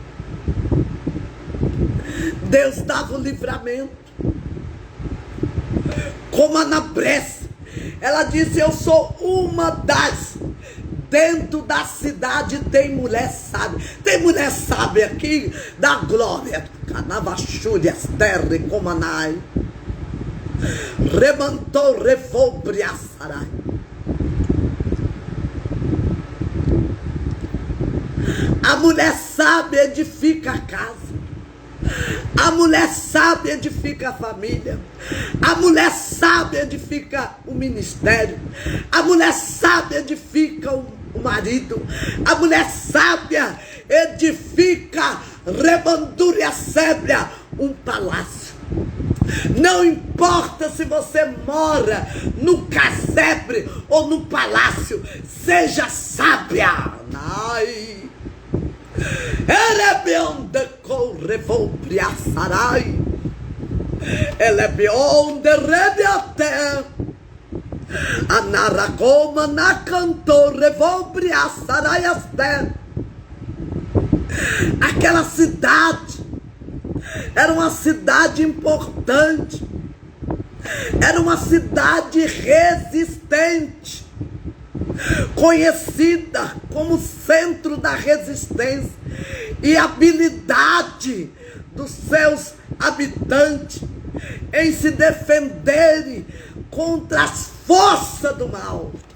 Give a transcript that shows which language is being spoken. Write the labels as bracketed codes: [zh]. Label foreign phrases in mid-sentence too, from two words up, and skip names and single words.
[pt] Deus dava o livramento. Como a Anabresse, ela disse: eu sou uma das. Dentro da cidade tem mulher sábia. Tem mulher sábia aqui da glória. Canavachúrias, terra e comanai. Remantou, revou, briaçarai. A mulher sábia edifica a casa. A mulher sábia edifica a família. A mulher sábia edifica o ministério. A mulher sábia edifica o marido. A mulher sábia edifica, rebandúria sébria, um palácio. Não importa se você mora no casebre ou no palácio, seja sábia. Ai. Erebionde correvou briaçarai. Elebionde rebiaté. Anaracoma na cantor revou briaçarai asté. Aquela cidade era uma cidade importante. Era uma cidade resistente, conhecida como centro da resistência e habilidade dos seus habitantes em se defenderem contra as forças do mal.